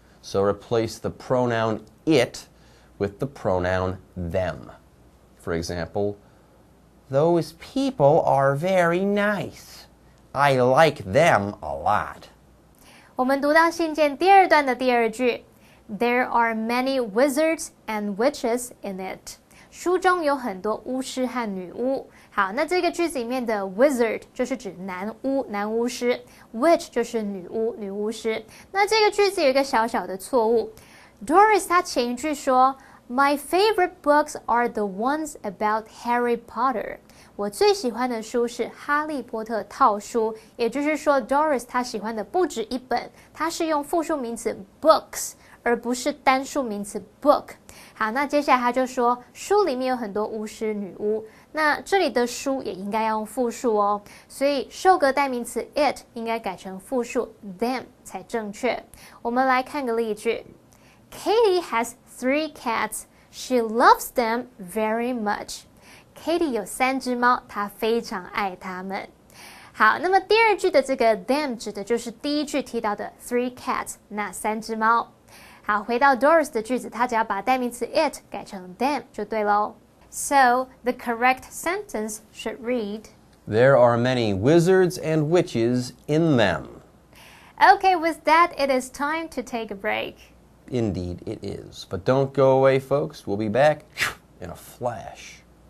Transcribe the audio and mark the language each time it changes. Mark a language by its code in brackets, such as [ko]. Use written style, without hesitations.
[en] So replace the pronoun it with the pronoun them. For example, those people are very nice. I like them a lot. [zh] 我们读到信件第二段的第二句 [en] There are many wizards and witches in it. [zh] 书中有很多巫师和女巫。好，那这个句子里面的 wizard 就是指男巫师 witch 就是女巫师。那这个句子有一个小小的错误 Doris 她前一句说 [en] My favorite books are the ones about Harry Potter. [zh] 我最喜欢的书是哈利波特套书，也就是说 Doris 她喜欢的不止一本，她是用复数名词 books而不是单数名词 book。好，那接下来他就说书里面有很多巫师女巫，那这里的书也应该要用复数哦，所以受格代名词 it 应该改成复数 them 才正确。我们来看个例句 [en] Katie has 3 cats. She loves them very much. [zh] Katie 有3只猫，她非常爱它们。好，那么第二句的这个 them 指的就是第一句提到的 three cats 那3只猫。好，回到 Doris 的句子，它只要把代名词 it 改成 them 就对咯。 [en] So the correct sentence should read, There are many wizards and witches in them. Okay, with that, it is time to take a break. Indeed, it is. But don't go away, folks. We'll be back in a flash.